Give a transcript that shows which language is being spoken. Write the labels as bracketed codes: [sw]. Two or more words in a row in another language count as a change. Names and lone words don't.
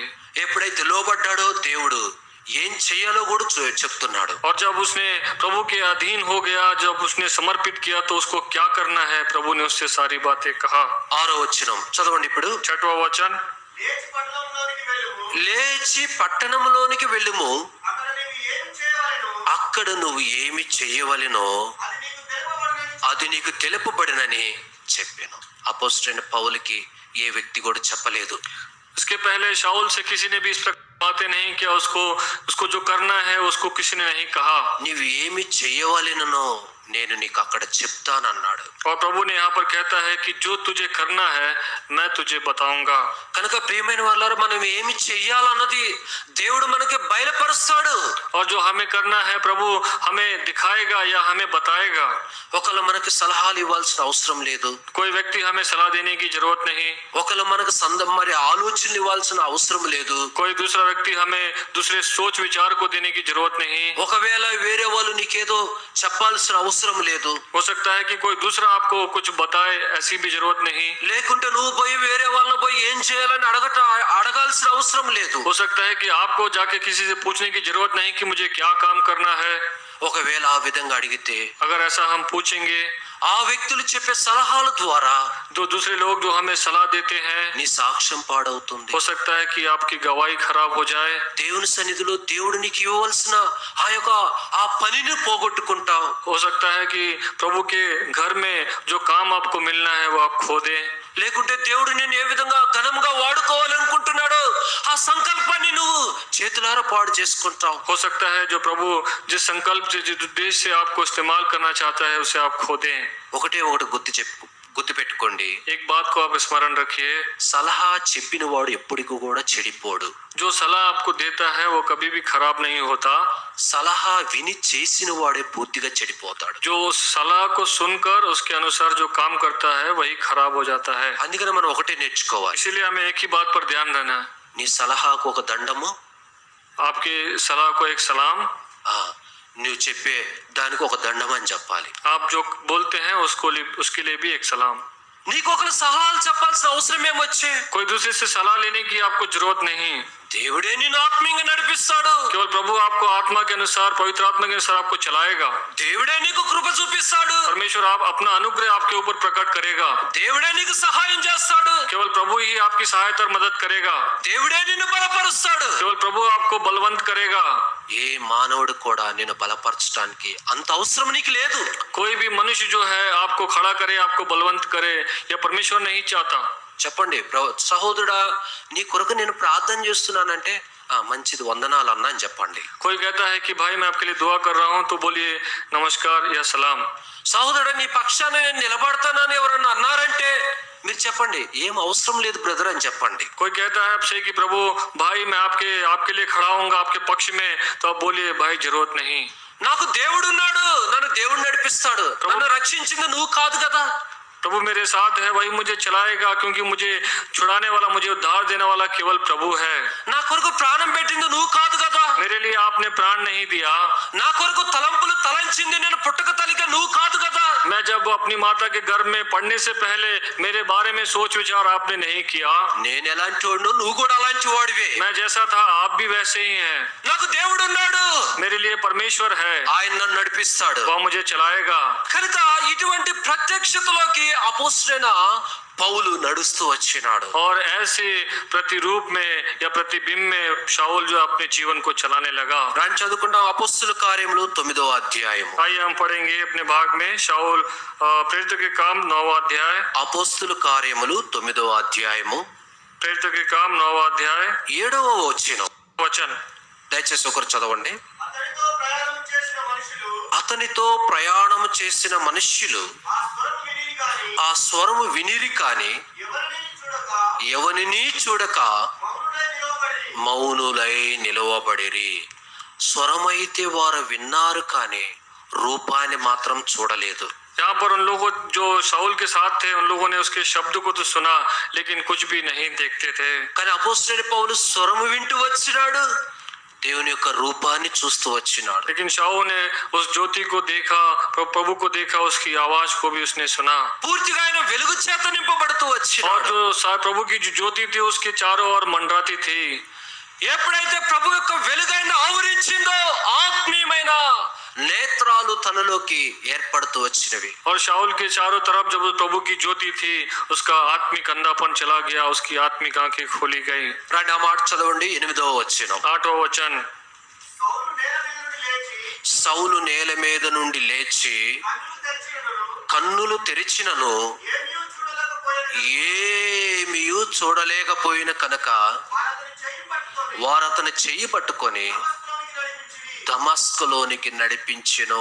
[te] ఎప్పుడైతే లోబడ్డాడో దేవుడు ఏం చెయ్యాలో కూడా చెప్తున్నాడు. [hi] और जब उसने प्रभु के अधीन हो गया, जब उसने समर्पित किया तो उसको क्या करना है, प्रभु ने उससे सारी बातें कहा। [te] 6వ వచనం చదవండి ఇప్పుడు. [hi] 6वां वचन, [te] లేచి పట్టణంలోనికి వెళ్ళుము, అక్కడ నువ్వు ఏమి చెయ్యవలెనో అది నీకు తెలుపబడినని చెప్పాను. అపోస్తలుడైన పౌలుకి ఏ వ్యక్తి కూడా చెప్పలేదు. [hi] इसके पहले शाऊल से किसी ने भी इस प्रकार बातें नहीं किया, उसको जो करना है उसको किसी ने नहीं कहा। [te] నీవు ఏమి చెయ్యవలెనో నేను నీకు అక్కడ చెప్తానన్నాడు. [hi] और प्रभु ने यहाँ पर कहता है कि जो तुझे करना है मैं तुझे बताऊंगा। [te] కనుక ప్రియమైన వాళ్ళారు, మనం ఏమి చెయ్యాలన్నది దేవుడు మనకి బయలుపరుస్తాడు. [hi] और जो हमें करना है प्रभु हमें दिखाएगा या हमें बताएगा। [te] ఒకళ్ళు మనకి సలహాలు ఇవ్వాల్సిన అవసరం లేదు. [hi] कोई व्यक्ति हमें सलाह देने की जरूरत नहीं। [te] ఒకళ్ళు మనకు మరి ఆలోచనలు ఇవ్వాల్సిన అవసరం లేదు. [hi] कोई दूसरा व्यक्ति हमें दूसरे सोच विचार को देने की जरूरत नहीं। [te] ఒకవేళ వేరే వాళ్ళు నీకేదో చెప్పాల్సిన అవసరం లేదు. [hi] हो सकता है कि कोई दूसरा आपको कुछ बताए, ऐसी भी जरूरत नहीं। [te] లేకుంటే నువ్వు పోయి వేరే వాళ్ళని పోయి ఏం చేయాలని అడగాల్సిన అవసరం లేదు. [hi] हो सकता है कि आपको जाके किसी से पूछने की जरूरत नहीं कि मुझे क्या काम करना है। [te] ఒకవేళ ఆ విధంగా అడిగితే [hi] अगर ऐसा हम पूछेंगे, [te] ఆ వ్యక్తులు చెప్పే సలహాల ద్వారా [hi] जो दूसरे लोग जो हमें सलाह देते हैं, [te] నీ సాక్ష్యం పాడవుతుంది. [hi] हो सकता है कि आपकी गवाही खराब हो जाए। [te] దేవుని సన్నిధిలో దేవుడు నీకు ఇవ్వవలసిన ఆ పనిని పోగొట్టుకుంటావు. [hi] हो सकता है कि प्रभु के घर में जो काम आपको मिलना है वो आप खो दें। [te] లేకుంటే దేవుడు నేను ఏ విధంగా ఘనంగా వాడుకోవాలనుకుంటున్నాడో ఆ సంకల్పాన్ని నువ్వు చేతులారా పాడు చేసుకుంటావు. [hi] हो सकता है जो प्रभु जिस संकल्प से, जिस उद्देश्य से आपको इस्तेमाल करना चाहता है उसे आप खो दें। [te] ఒకటి గుర్తు పెట్టుకోండి. [hi] एक बात को आप स्मरण रखिए, [te] సలహా చెప్పిన వాడు ఎప్పటికీ కూడా చెడిపోడు. [hi] जो सलाह आपको देता है वो कभी भी खराब नहीं होता। [te] సలహా విని చేసిన వాడే పూర్తిగా చెడిపోతాడు. [hi] जो उस सलाह को सुनकर उसके अनुसार जो काम करता है वही खराब हो जाता है। [te] అందుకని మనం ఒకటే నేర్చుకోవాలి. [hi] इसीलिए हमें एक ही बात पर ध्यान देना है। [te] నీ సలహాకు ఒక దండము, [hi] आपके सलाह को एक सलाम, [te] నువ్వు చెప్పే దానికి ఒక దండం అని చెప్పాలి. [hi] आप जो बोलते हैं उसके लिए भी एक सलाम। [te] నీకు ఒకరు సలహాలు చెప్పాల్సిన అవసరం ఏమొచ్చే? [hi] कोई दूसरे से सलाह लेने की आपको जरूरत नहीं। [te] దేవుడే నిన్ను ఆత్మీయంగా నడిపిస్తాడు. [hi] केवल प्रभु आपको आत्मा के अनुसार, पवित्र आत्मा के अनुसार आपको चलाएगा। [te] దేవుడే నీకు కృప చూపిస్తాడు. [hi] परमेश्वर आप अपना अनुग्रह आपके ऊपर प्रकट करेगा। [te] దేవుడే నీకు సహాయం చేస్తాడు. [hi] केवल प्रभु ही आपकी सहायता और मदद करेगा। [te] దేవుడే నిన్ను బలపరుస్తాడు. [hi] केवल प्रभु आपको बलवंत करेगा। [te] ఏ మానవుడు కూడా నిన్ను బలపరచడానికి అంత అవసరం నీకు లేదు. [hi] कोई भी मनुष्य जो है आपको खड़ा करे, आपको बलवंत करे, या परमेश्वर नहीं चाहता। [te] చెప్పండి, సహోదరుడా నీ కొరకు నేను ప్రార్థన చేస్తున్నానంటే మంచిది, వందనాలు అన్నా అని చెప్పండి. [hi] कोई कहता है कि भाई मैं आपके लिए दुआ कर रहा हूँ, तो बोलिए नमस्कार या सलाम। [te] సహోదరుడా నీ పక్షాన నేను నిలబడతానని ఎవరన్నా అన్నారంటే మీరు చెప్పండి, ఏం అవసరం లేదు బ్రదర్ అని చెప్పండి. [hi] कोई कहता है आपसे कि प्रभु भाई मैं आपके लिए खड़ा हूँगा आपके पक्ष में, तो आप बोलिए भाई जरूरत नहीं। [te] నాకు దేవుడు ఉన్నాడు, నన్ను దేవుడు నడిపిస్తాడు. నన్ను రక్షించింది నువ్వు కాదు కదా. [hi] प्रभु मेरे साथ है, वही मुझे चलाएगा, क्योंकि मुझे छुड़ाने वाला, मुझे उद्धार देने वाला केवल प्रभु है। [te] నా కొరకు ప్రాణం పెట్టింది నువ్వు కాదు కదా. [hi] मेरे लिए आपने प्राण नहीं दिया। [te] నా కొరకు తలంపులు తలంచింది నేను పుట్టక తల్లిగా నువ్వు కాదు కదా. [hi] मैं जब अपनी माता के गर्भ में पढ़ने से पहले मेरे बारे में सोच विचार आपने नहीं किया। [te] నేను ఎలాంటి వాడినో నువ్వు కూడా అలాంటి వాడివే. [hi] मैं जैसा था आप भी वैसे ही हैं। [te] నాకు దేవుడు ఉన్నాడు, [hi] मेरे लिए परमेश्वर है, [te] ఆయన నన్ను నడిపిస్తాడు. [hi] वह मुझे चलाएगा। [te] కనుక ఇటువంటి ప్రత్యక్షతలోకి అపోస్తలుడైన పౌలు నడుస్తూ వచ్చినాడు. [hi] और ऐसे प्रतिरूप में या प्रतिबिंब में शाऊल जो अपने जीवन को चलाने लगा। [te] రాని చదువుకుంటాం అపోస్తలుల కార్యములు 9వ అధ్యాయము. [hi] आइए हम पढ़ेंगे अपने भाग में शाऊल प्रेरित के काम 9वां अध्याय। [te] అపోస్తలుల కార్యములు 9వ అధ్యాయము [hi] प्रेरित के काम 9वां अध्याय [te] 7వ వచనం. [hi] वचन [te] దయచేసి ఒకరు చదవండి. అతనితో ప్రయాణం చేసిన మనుష్యులు ఆ స్వరము వినిరి కాని ఎవరిని చూడక మౌనులై నిలవబడిరి. స్వరమైతే వారు విన్నారు కానీ రూపాన్ని మాత్రం చూడలేదు. [hi] यहाँ पर उन लोगों जो शाऊल के साथ थे, उन लोगों ने उसके शब्द को तो सुना लेकिन कुछ भी नहीं देखते थे। [te] కానీ అపోస్తలుడైన పౌలు స్వరము వింటూ వచ్చినాడు. దేవుని యొక్క రూపాన్ని చూస్తూ వచ్చినాడు. [hi] लेकिन शाऊल ने उस ज्योति को देखा, प्रभु को देखा, उसकी आवाज को भी उसने सुना। [te] పూర్తిగా ఆయన వెలుగు చేత నింపబడుతూ [hi] और [te] వచ్చినాడు. [hi] जो प्रभु की जो ज्योति थी उसके चारों ओर मंडराती थी। [te] ఎప్పుడైతే ప్రభు యొక్క వెలుగైన ఆవరించిందో ఆత్మీయమైన నేత్రాలు తనలోకి ఏర్పడుతూ వచ్చినవి. [hi] और शाऊल के चारों तरफ जब प्रभु की ज्योति थी, उसका आत्मिक अंधापन चला गया, उसकी आत्मिक आंखें खोली गई। [te] రండి ఆ మాట చదవండి. 8వ వచనం. [hi] 8वां वचन। [te] సౌలు నేల మీద నుండి లేచి కన్నులు తెరిచినను ఏమీయూ చూడలేకపోయిన కనుక వారు అతని చెయ్యి పట్టుకొని దమస్కులోనికి నడిపించెను.